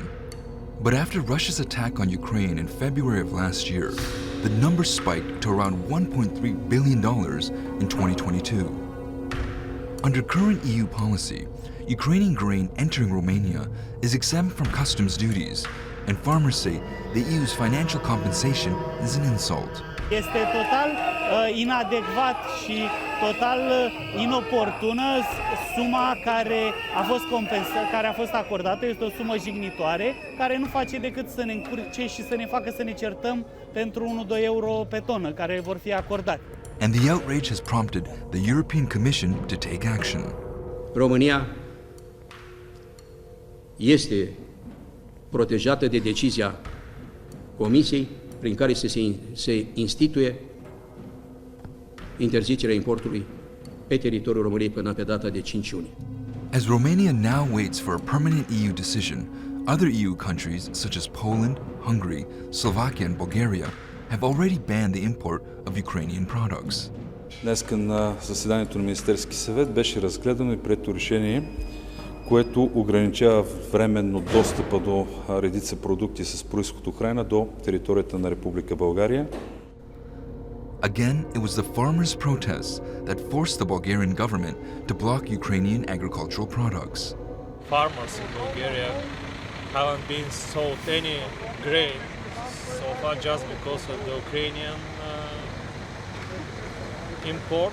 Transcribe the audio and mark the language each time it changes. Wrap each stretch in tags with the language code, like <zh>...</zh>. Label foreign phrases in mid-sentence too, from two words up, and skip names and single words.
<en>But after Russia's attack on Ukraine in February of last year, the number spiked to around $1.3 billion in 2022. Under current EU policy, Ukrainian grain entering Romania is exempt from customs duties, and farmers say the EU's financial compensation is an insult.</en> <ro>Este total inadecvat și total inoportună suma care a fost acordată. Este o sumă jignitoare care nu face decât să ne încurce și să ne facă să ne certăm pentru 1-2 euro pe tonă care vor fi acordate.</ro> <en>And the outrage has prompted the European Commission to take action.</en> <ro>România este protejată de decizia Comisiei prin care se instituie interzicerea importului pe teritoriul României până pe data de 5 iunie.</ro> <en>As Romania now waits for a permanent EU decision, other EU countries such as Poland, Hungary, Slovakia and Bulgaria have already banned the import of Ukrainian products.</en> <bg>Днес на заседанието на Министерски съвет беше разгледано и прието решение, което ограничава временно достъпа до редица продукти с произход Украйна до територията на Република България.</bg> <en>Again, it was the farmers' protests that forced the Bulgarian government to block Ukrainian agricultural products. Farmers in Bulgaria haven't been sold any grain so far just because of the Ukrainian import.</en>